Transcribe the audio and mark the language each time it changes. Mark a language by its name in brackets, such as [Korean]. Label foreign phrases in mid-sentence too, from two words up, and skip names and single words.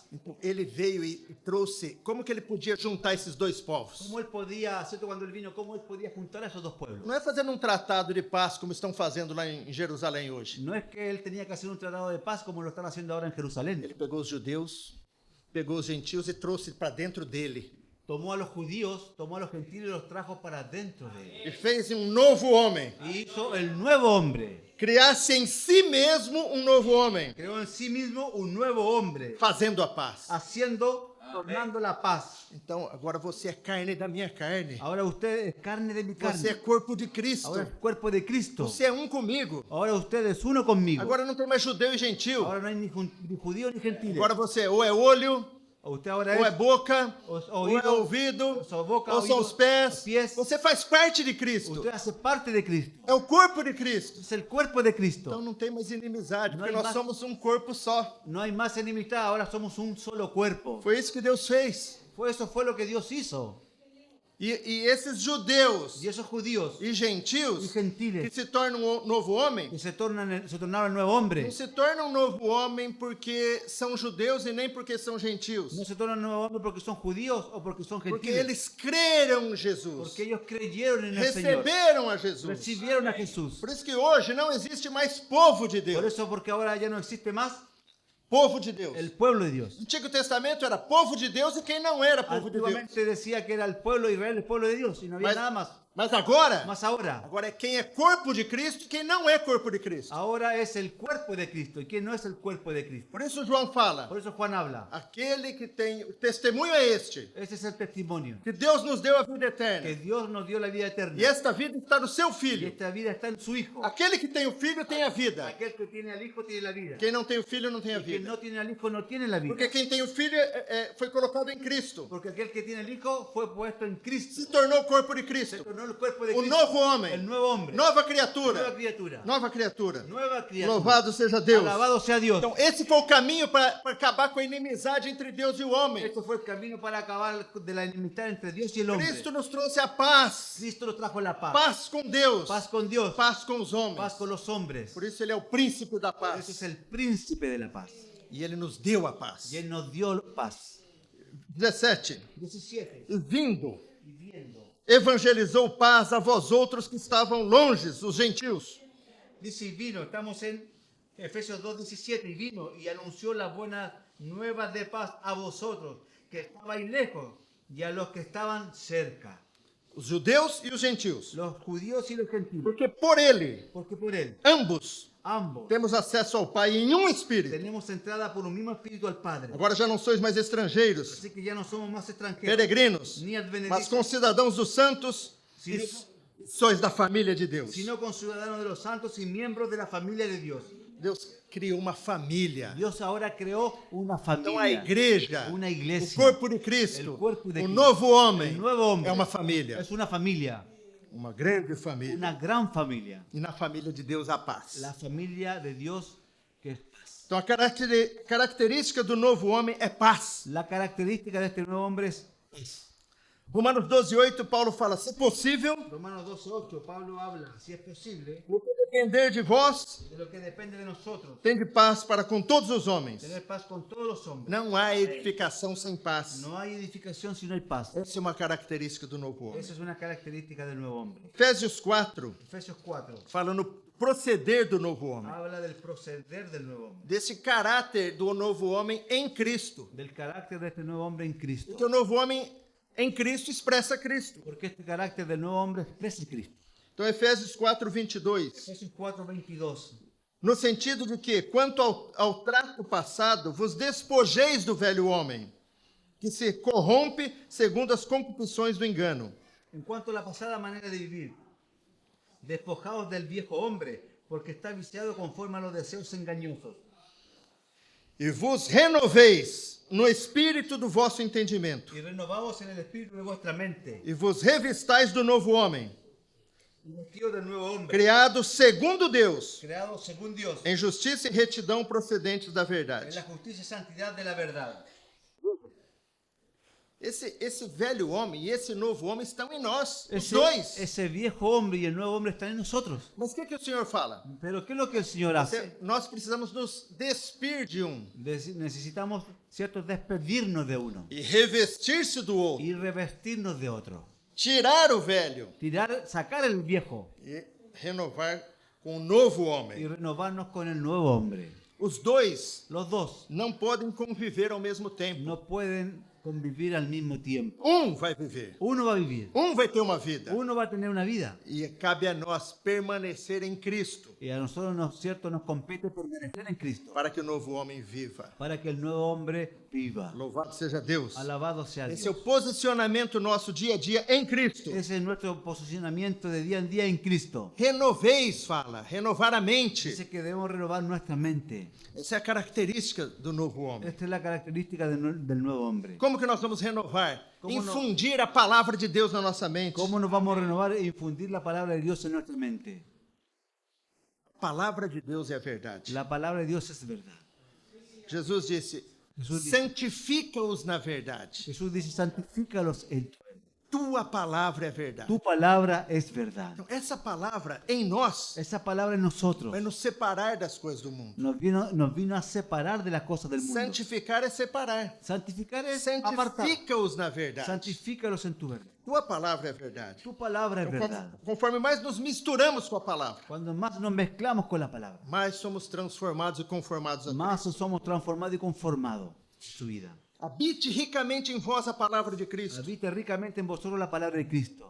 [Portuguese] Então, ele veio e trouxe. Como que ele podia juntar esses dois povos? [Spanish] ¿Cómo él podía, cierto, cuando él vino, cómo él podía juntar a esos dos pueblos? [Portuguese] Não é fazendo um tratado de paz como estão fazendo lá em Jerusalém hoje. [Spanish] No es que él tenía que hacer un tratado de paz como lo están haciendo ahora en Jerusalén. [Portuguese] Ele pegou os judeus, pegou os gentios e trouxe para dentro dele. [Spanish] Tomó a los judíos, tomó a los gentiles y los trajo para dentro de él. [Portuguese] E fez um novo homem. [Spanish] Y hizo el nuevo hombre. [Portuguese] Criasse em si mesmo um novo homem, [Spanish] Creó en sí mismo un nuevo hombre, [Portuguese] fazendo a paz. [Spanish] tornando la paz. [Portuguese] Então, agora você é carne da minha carne. [Spanish] Ahora usted es carne de mi [Portuguese] Você é carne. corpo de Cristo. [Spanish] Ahora es cuerpo de Cristo. [Portuguese] Você é um comigo. [Spanish] Ahora usted es uno conmigo. [Portuguese] Agora não tem mais judeu e gentil. [Spanish] Ahora no hay ni judío ni gentil. [Portuguese] Agora você ou é olho, [Spanish] Usted ahora [Portuguese] ou é [Spanish] es boca, [Portuguese] ou ou é ouvido, ouvido, ou sua boca, ou são ouvido, os pés. [Spanish] pies. [Portuguese] Você faz parte de Cristo. [Spanish] usted hace parte de Cristo. [Portuguese] É o corpo de Cristo. [Spanish] Es el cuerpo de [Portuguese] Então Cristo. não tem mais inimizade, Não porque [Spanish] hay [Portuguese] nós mais- somos um corpo só. [Spanish] No hay más enemistad, ahora somos un solo cuerpo. [Portuguese] Foi isso que Deus fez. [Spanish] Eso fue lo que Dios hizo. [Portuguese] E esses judeus [Spanish] Y esos judíos [Portuguese] e gentios [Spanish] y gentiles [Portuguese] que se tornam um novo homem, [Spanish] que se tornaron el nuevo hombre, [Portuguese] não se tornam um novo homem porque são judeus e nem porque são gentios. [Spanish] no se tornan nuevo hombre porque son judíos o porque son [Portuguese] Porque [Spanish] gentiles. [Portuguese] eles creram em Jesus. [Spanish] Porque ellos creyeron en el Señor. [Portuguese] Receberam a Jesus. [Spanish] Recibieron a Jesús. [Portuguese] Por isso que hoje não existe mais povo de [Spanish] Por [Portuguese] Deus. [Spanish] eso, porque ahora ya no existe más [Portuguese] Povo de Deus. [Spanish] el pueblo de Dios. [Portuguese] No Antigo Testamento era povo de Deus e quem não era povo de Deus. [Spanish] Antiguamente decía que era el pueblo de Israel, el pueblo de Dios, y no había nada más. [Portuguese] Mas agora, [Spanish] Más ahora, [Portuguese] agora é quem é corpo de Cristo e quem não é corpo de Cristo. [Spanish] ahora es el cuerpo de Cristo. ¿Y quién no es el cuerpo de Cristo? [Portuguese] Por isso João fala, [Spanish] Por eso Juan habla. [Portuguese] aquele que tem, o testemunho é este, [Spanish] Ese es el testimonio. [Portuguese] que Deus nos deu a vida [Spanish] Que [Portuguese] eterna. [Spanish] Dios nos dio la vida eterna. [Portuguese] E esta vida está no seu [Spanish] Y [Portuguese] Filho. [Spanish] esta vida está en su Hijo. [Portuguese] Aquele que tem o Filho tem a vida. [Spanish] Aquel que tiene al Hijo tiene la vida. [Portuguese] Quem não tem o Filho não tem a [Spanish] Y quien [Portuguese] vida. [Spanish] no tiene al Hijo no tiene la vida. [Portuguese] Porque quem tem o Filho foi colocado em Cristo. [Spanish] Porque aquel que tiene el Hijo fue puesto en Cristo. [Portuguese] Se tornou corpo de [Spanish] Se [Portuguese] Cristo. [Spanish] tornó el cuerpo de [Portuguese] O [Spanish] Cristo. [Portuguese] novo homem. [Spanish] El nuevo hombre. [Portuguese] Nova [Spanish] Nueva [Portuguese] criatura. [Spanish] criatura. [Portuguese] Nova criatura. [Spanish] Nueva criatura. [Portuguese] Louvado seja Deus. [Spanish] Alabado sea Dios. [Portuguese] Então, esse foi o caminho para acabar com a inimizade entre Deus e o homem. [Spanish] Esto fue el camino para acabar de la enemistad entre Dios y el hombre. [Portuguese] Cristo nos trouxe a paz. [Spanish] Cristo nos trajo la paz. [Portuguese] Paz com Deus. [Spanish] Paz con Dios. [Portuguese] Paz com os homens. [Spanish] Paz con los hombres. [Portuguese] Por isso ele é o príncipe da [Spanish] Ese [Portuguese] paz. [Spanish] es el príncipe de la paz. [Portuguese] E ele nos deu a paz. [Spanish] Y Él nos dio paz. [Portuguese] 17. [Spanish] 17. [Portuguese] E vindo, [Spanish] Viviendo. [Portuguese] evangelizou paz a vós outros que estavam longes, os gentios. [Spanish] Dice, y vino, estamos en Efesios 2:17, y vino y anunció las buenas nuevas de paz a vosotros, que estabais lejos, y a los que estaban cerca, [Portuguese] Os judeus e os gentios. [Spanish] los judíos y los gentiles. [Portuguese] Porque por ele, [Spanish] Porque por Él, [Portuguese] ambos, [Spanish] ambos, [Portuguese] temos acesso ao Pai em um Espírito. [Spanish] tenemos entrada por un mismo espíritu al Padre. [Portuguese] Agora já não sois mais estrangeiros, [Spanish] Así que ya no somos más extranjeros, [Portuguese] peregrinos, [Spanish] ni [Portuguese] mas [Spanish] advenedizos, [Portuguese] concidadãos dos santos e sois da família de Deus. [Spanish] sino conciudadanos de los santos y miembros de la familia de Dios. [Portuguese] Deus criou uma família. [Spanish] Dios ahora creó una [Portuguese] Então a [Spanish] familia, [Portuguese] igreja, [Spanish] una [Portuguese] o [Spanish] iglesia, [Portuguese] corpo de Cristo, [Spanish] el cuerpo de [Portuguese] o [Spanish] Cristo, [Portuguese] novo homem, [Spanish] el nuevo hombre, [Portuguese] é uma família. [Spanish] es una familia, [Portuguese] Uma grande família. [Spanish] una gran familia, [Portuguese] E na família de Deus a paz. [Spanish] la familia de Dios que es paz. [Portuguese] Então a característica do novo homem é paz. [Spanish] La característica de este nuevo hombre es paz. [Portuguese] Romanos 12:8, Paulo fala: se possível, [Spanish] Romanos 12:8, Pablo habla, si es posible, [Portuguese] no que depender de vós, [Spanish] de lo que depende de nosotros, [Portuguese] tende paz para com todos os homens. [Spanish] tener paz con todos los hombres. [Portuguese] Não há edificação sem paz. [Spanish] No hay edificación si no hay paz. [Portuguese] Essa é uma característica do novo homem. [Spanish] Esa es una característica del nuevo hombre. [Portuguese] Efésios 4 [Spanish] Efesios 4 [Portuguese] fala no proceder do novo homem. [Spanish] habla del proceder del nuevo hombre, [Portuguese] Desse caráter do novo homem em Cristo. [Spanish] del carácter de este nuevo hombre en Cristo. [Portuguese] Porque o novo homem em Cristo expressa Cristo. [Spanish] Porque este carácter del nuevo hombre expresa a Cristo. [Portuguese] Então Efésios 4:22. [Spanish] Efesios 4:22. [Portuguese] No sentido de que, quanto ao trato passado, vos despojeis do velho homem, que se corrompe segundo as concupisções do engano. [Spanish] En cuanto a la pasada manera de vivir, despojaos del viejo hombre, porque está viciado conforme a los deseos engañosos. [Portuguese] e vos renoveis no espírito do vosso entendimento, [Spanish] y renovamos en el espíritu de vuestra mente, [Portuguese] e vos revistais do novo homem, [Spanish] y vestidos del nuevo hombre, [Portuguese] criado segundo Deus, [Spanish] creado según Dios, [Portuguese] em justiça e retidão procedentes da [Spanish] en [Portuguese] verdade. [Spanish] la justicia y santidad de la verdad. [Portuguese] Esse velho homem e esse novo homem estão em nós, os dois. [Spanish] Ese viejo hombre y el nuevo hombre están en nosotros. [Portuguese] Mas o que o Senhor fala? [Spanish] Pero ¿qué es lo que el Señor hace? [Portuguese] Nós precisamos nos despir de um [Spanish] Necesitamos, ¿cierto?, despedirnos de uno [Portuguese] e revestir-se do outro. [Spanish] y revestirnos de otro. [Portuguese] Tirar o velho [Spanish] Sacar el viejo [Portuguese] e renovar com o novo [Spanish] y [Portuguese] homem. [Spanish] renovarnos con el nuevo hombre. [Portuguese] Os dois [Spanish] Los dos [Portuguese] não podem conviver ao mesmo tempo. [Spanish] no pueden convivir al mismo tiempo. [Portuguese] Um vai viver, [Spanish] Uno va a vivir, [Portuguese] um vai ter uma vida. [Spanish] uno va a tener una vida. [Portuguese] E cabe a nós permanecer em Cristo [Spanish] Y a nosotros, ¿cierto?, nos compete permanecer en Cristo [Portuguese] para que o novo homem viva. [Spanish] para que el nuevo hombre viva. [Portuguese] Louvado seja Deus. [Spanish] Alabado sea [Portuguese] Esse é o [Spanish] Dios. [Portuguese] posicionamento nosso dia a dia em Cristo. [Spanish] Ese es nuestro posicionamiento de día en día en Cristo. [Portuguese] Renoveis, fala, renovar a mente. [Spanish] Dice que debemos renovar nuestra mente. [Portuguese] Essa é a característica do novo homem. [Spanish] Esta es la característica del nuevo hombre. [Portuguese] Como que nós vamos renovar? [Spanish] Como [Portuguese] Infundir a palavra de Deus na nossa mente. [Spanish] ¿Cómo nos vamos a renovar e infundir la palabra de Dios en nuestra mente? [Portuguese] A palavra de Deus é a verdade. [Spanish] La palabra de Dios es verdad. [Portuguese] Jesus disse: Jesus disse, santifica-os na verdade. [Spanish] Jesús dice, santifícalos en tu verdad. [Portuguese] Tua palavra é a verdade. [Spanish] Tu palabra es verdad. [Portuguese] Então, essa palavra em nós [Spanish] Esa palabra en nosotros [Portuguese] vai nos separar das coisas do mundo. [Spanish] nos vino a separar de las cosas del mundo. [Portuguese] Santificar é separar. [Spanish] Santificar es apartar. [Portuguese] Santifica-os na verdade. [Spanish] Santifícalos en tu verdad. [Portuguese] Tua palavra é a verdade. [Spanish] Tu palabra es verdad. [Portuguese] Conforme mais nos misturamos com a palavra, [Spanish] Cuando más nos mezclamos con la palabra, [Portuguese] mais somos transformados e conformados a [Spanish] más somos transformados y conformados en su vida. [Portuguese] Habite ricamente em vós a palavra de Cristo, [Spanish] Habite ricamente en vosotros la palabra de Cristo,